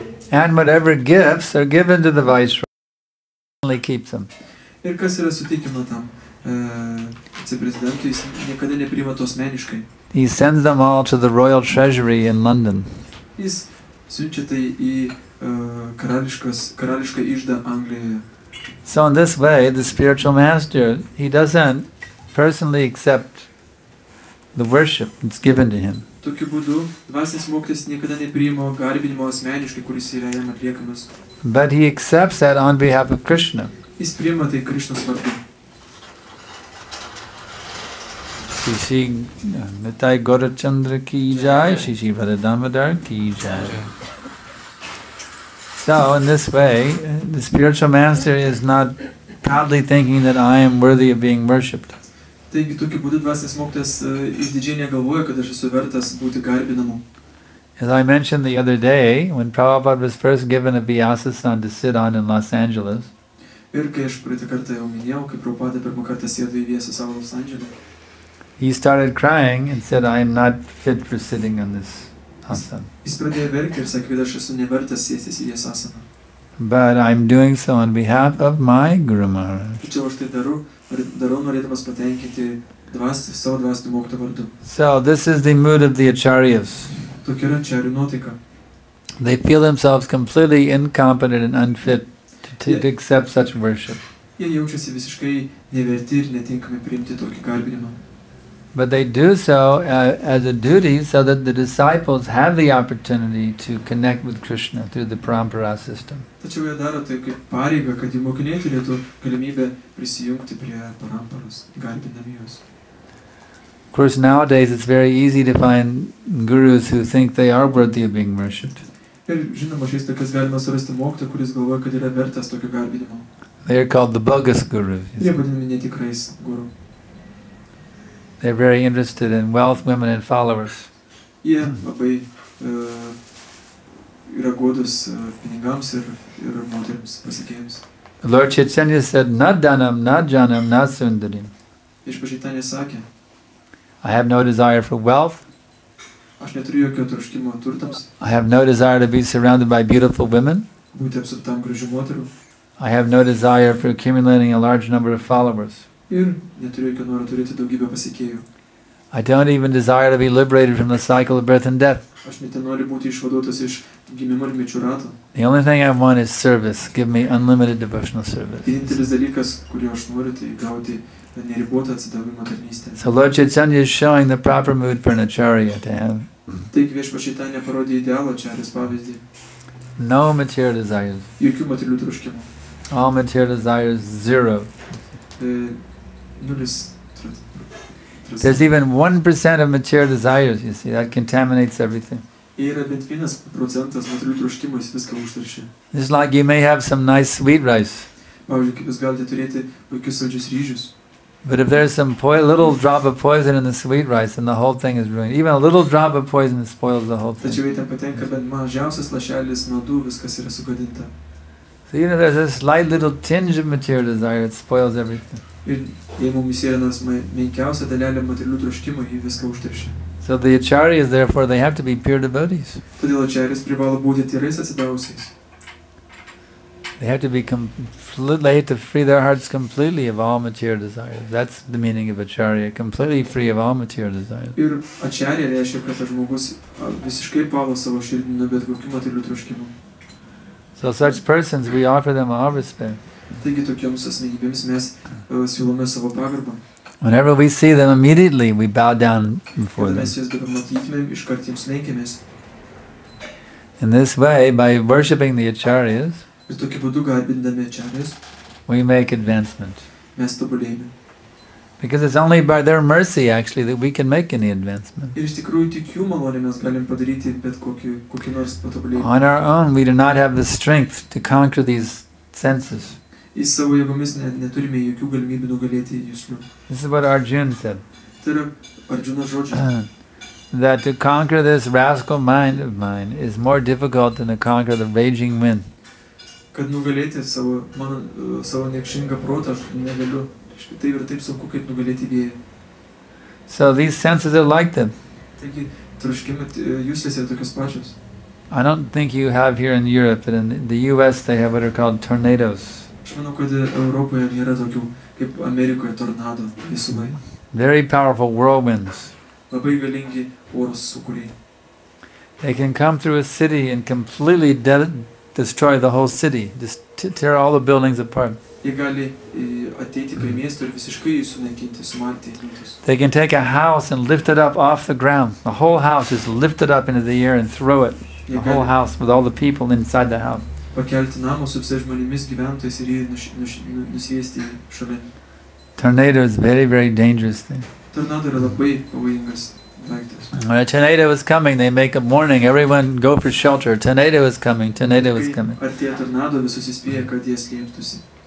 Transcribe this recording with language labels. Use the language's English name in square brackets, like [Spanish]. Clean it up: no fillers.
[English] And whatever gifts are given to the viceroy, he only keeps them. [Lithuanian] Ir kas yra suteikiama tam viceprezidentui, jis niekada nepriima to asmeniškai. [English] He sends them all to the royal treasury in London. [Lithuanian] Jis siunčia tai į karališką iždą Anglijoje. [English] So in this way, the spiritual master, he doesn't personally accept the worship that's given to him. [Lithuanian] Tokiu būdu, dvasinis mokytojas niekada nepriima garbinimo asmeniškai, kuris yra jam atliekamas. [English] But he accepts that on behalf of Krishna. [Lithuanian] Jis priima tai Krishnos vardu. [Hindi] Shri Nitai Gaurachandra ki jai, Shri Radha Damodar ki jai. [English] So in this way, the spiritual master is not proudly thinking that I am worthy of being worshipped. [Lithuanian] Taigi tokiu būdu dvasinis mokytojas išdidžiai negalvoja, kad aš esu vertas būti garbinamu. [English] As I mentioned the other day, when Prabhupada was first given a Vyasa-san to sit on in Los Angeles, [Lithuanian] Ir kai aš praeitą kartą jau minėjau, kai Prabhupada pirmą kartą sėdo į Vyasą savo Los Andžele, [English] he started crying and said, I am not fit for sitting on this asana. [Lithuanian] Jis pradėjo verkti ir sakė, kad aš esu nevertas sėstis į Vyasą. [English] But I'm doing so on behalf of my Guru Maharaj. [Lithuanian] Tačiau aš tai darau norėdamas patenkinti savo dvasinį mokytojo vardu. [English] So this is the mood of the acharyas. [Lithuanian] Tokia yra acharyų nuotaika. [English] They feel themselves completely incompetent and unfit to accept such worship. [Lithuanian] Jie jaučiasi visiškai neverti ir netinkami priimti tokį garbinimą. [English] But they do so as a duty so that the disciples have the opportunity to connect with Krishna through the parampara system. [Lithuanian] Tačiau jie daro tai kaip pareigą, kad jų mokiniai turėtų galimybę prisijungti prie paramparos, garbindami juos. [English] Of course, nowadays it's very easy to find gurus who think they are worthy of being worshipped. [Lithuanian] Ir žinoma, šiais laikais galima surasti mokytoją, kuris galvoja, kad yra vertas tokio garbinimo. [English] They are called the bogus gurus. [Lithuanian] Jie vadinami netikrais guru. [English] They're very interested in wealth, women, and followers. [Lithuanian] Jie labai yra godus pinigams ir moterims pasekėjams. [English] Lord Chaitanya said, [Sanskrit] "Na dhanam, na janam, na sundarim." [Lithuanian] Išpažįtanė sakė, [English] I have no desire for wealth. [Lithuanian] aš neturiu jokio troškimo turtams, [English] I have no desire to be surrounded by beautiful women. [Lithuanian] būti apsuptam gražių moterų. [English] I have no desire for accumulating a large number of followers. [Lithuanian] Ir neturiu jokio noro turėti daugybę pasekėjų. [English] I don't even desire to be liberated from the cycle of birth and death. [Lithuanian] Aš net nenoriu būti išvaduotas iš gimimo ir mirčių rato. [English] The only thing I want is service. Give me unlimited devotional service. [Lithuanian] Vienintelis dalykas, kurį aš noriu, tai gauti neribotą atsidavimą tarnystę. [English] So Lord Chaitanya is showing the proper mood for an acharya to have. [Lithuanian] Taigi Viešpačiaitanė parodė idealą acharyos pavyzdį. [English] No material desires. [Lithuanian] Jokių materialių troškimų. [English] All material desires, zero. [Lithuanian] Nulis. [English] There's even 1% of material desires, you see, that contaminates everything. [Lithuanian] Yra bent 1% materialių troškimų, jis viską užteršia. [English] It's like you may have some nice sweet rice, [Lithuanian] Pavyzdžiui, kaip jūs galite turėti puikius saldžius ryžius. [English] but if there's some little drop of poison in the sweet rice, then the whole thing is ruined. Even a little drop of poison spoils the whole [Lithuanian] Tačiau [English] thing. [Lithuanian] jei ten patenka bent mažiausias lašelis nuodų, viskas yra sugadinta. [English] So there's a slight little tinge of material desire, it spoils everything. [Lithuanian] Ir jei mums įsėrinas menkiausia dalelė materialių troškimų, jį viską užteršia. [English] So the acharyas, therefore, they have to be pure devotees. [Lithuanian] Todėl acharyas privalo būti tyrais atsidavusiais. [English] They have to be they have to free their hearts completely of all material desires. That's the meaning of acharya, completely free of all material desires. [Lithuanian] Ir acharya reiškia, kad tas žmogus visiškai palo savo širdį nuo bet kokių materialių troškimų. [English] So such persons, we offer them all respect. [Lithuanian] Taigi tokioms asmenybėms mes siūlome savo pagarbą. [English] Whenever we see them, immediately we bow down before [Lithuanian] Kada [English] them. [Lithuanian] mes juos dabar matytumėm, iškart jiems lenkiamės. [English] In this way, by worshipping the acharyas, [Lithuanian] Ir tokiu būdu garbindami ačarijas, [English] we make advancement. [Lithuanian] mes tobulėjame. [English] Because it's only by their mercy, actually, that we can make any advancement. [Lithuanian] Ir iš tikrųjų tik jų malonė mes galim padaryti bet kokį nors patobulėjimą. [English] On our own, we do not have the strength to conquer these senses. [Lithuanian] Į savo jėgomis neturime jokių galimybių nugalėti juslių. [English] This is what Arjuna said. [Lithuanian] Tai yra Arjuna žodžiai. [English] That to conquer this rascal mind of mine is more difficult than to conquer the raging wind. [Lithuanian] Kad nugalėti savo niekšingą protą, aš negaliu. Taip ir taip sunku, kaip nugalėti vėją. [English] So these senses are like them. [Lithuanian] Taigi, troškimai juslės yra tokios pačios. [English] I don't think you have here in Europe, but in the US they have what are called tornadoes. [Lithuanian] Aš manau, kad Europoje nėra tokių kaip Amerikoje tornado viesulai. [English] Very powerful whirlwinds. [Lithuanian] Labai galingi oros sūkuriai. [English] They can come through a city and completely destroy the whole city, just tear all the buildings apart. [Lithuanian] Jie gali ateiti prie miesto ir visiškai jį sunaikinti, sumalti. [English] They can take a house and lift it up off the ground. The whole house is lifted up into the air and throw it. The whole house with all the people inside the house. [Lithuanian] Pakelti namą su visais žmonėmis gyventojais ir jį nusviesti šalin. [English] Tornado is very, very dangerous thing. [Lithuanian] Tornado yra labai pavojingas daiktas. [English] When a tornado is coming, they make a warning. Everyone go for shelter. Tornado is coming. Tornado is coming. [Lithuanian] Artėja tornado, visus įspėja, kad jie slėptųsi.